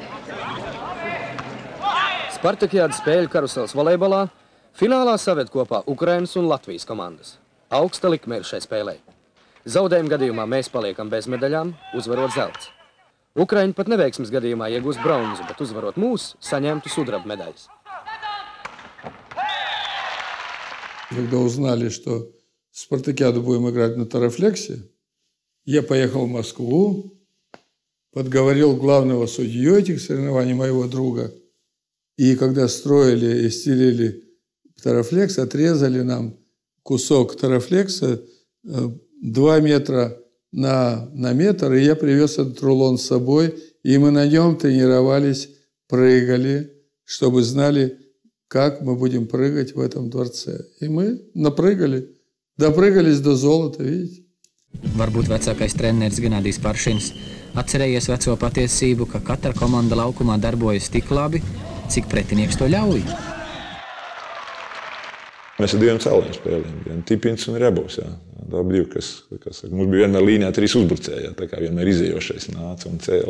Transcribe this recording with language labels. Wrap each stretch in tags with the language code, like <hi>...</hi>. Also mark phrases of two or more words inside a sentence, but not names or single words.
<lv>Spartakiādas spēļu karusels volejbolā finālā saved kopā Ukrainas un Latvijas komandas. Augsta likme ir šai spēlē. Zaudējuma gadījumā mēs paliekam bez medaļām, uzvarot zelts. Ukraiņi pat neveiksmes gadījumā iegūst bronzu, bet uzvarot mūs, saņemtu sudraba medaļas.</lv> <ru>Когда узнали, что спартакиаду будем играть на тарафлексе, я поехал в Москву, подговорил главного судью этих соревнований, моего друга. И когда строили и стелили тарафлекс, отрезали нам кусок тарафлекса 2 метра на метр, и я привез этот рулон с собой, и мы на нем тренировались, прыгали, чтобы знали, как мы будем прыгать в этом дворце. И мы напрыгали, допрыгались до золота, видите?</ru> <lv>Varbūt vecākais treneris Genādijs Paršins atcerējies veco patiesību, ka katra komanda laukumā darbojas tik labi, cik pretinieks to ļauj. Mēs ar 2 cēliem spēlējām, Tipins un Rjabovs. Tā bija 2, kas saka, mums bija vienmēr līnijā 3 uzbrucēji, tā kā vienmēr izējošais nāca un cēla.</lv>